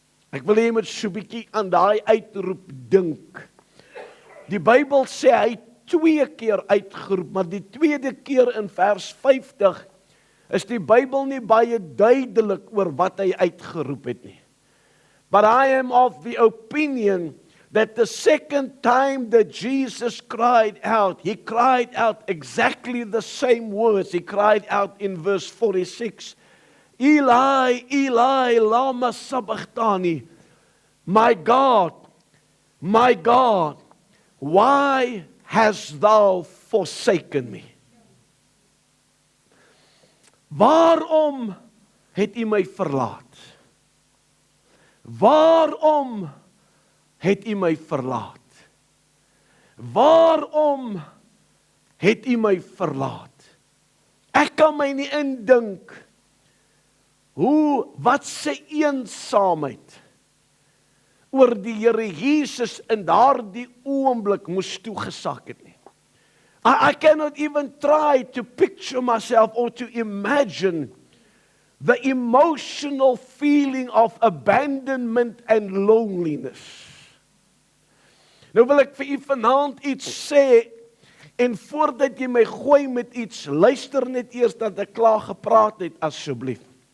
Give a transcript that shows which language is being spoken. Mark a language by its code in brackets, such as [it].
[af] Ek wil hê jy moet so 'n bietjie aan daai uitroep dink. Die Bybel sê hy 2 keer uitgeroep, maar die tweede keer in vers 50 is die Bybel nie baie duidelik oor wat hy uitgeroep het nie. [en] But I am of the opinion that the second time that Jesus cried out, He cried out exactly the same words. He cried out in verse 46, [arc] Eli, Eli, lama sabachthani, [en] my God, why hast thou forsaken me? [af] Waarom het U my verlaat? Waarom het U my verlaat? Waarom het U my verlaat? Ek kan my nie indink wat se eensaamheid oor die Here Jesus in daardie oomblik moes toegesak het nie. [en] I cannot even try to picture myself or to imagine the emotional feeling of abandonment and loneliness. [af] Nou wil ek vir u vanaand iets sê, en voordat jy my gooi met iets, luister net eers dat ek klaar gepraat het asseblief.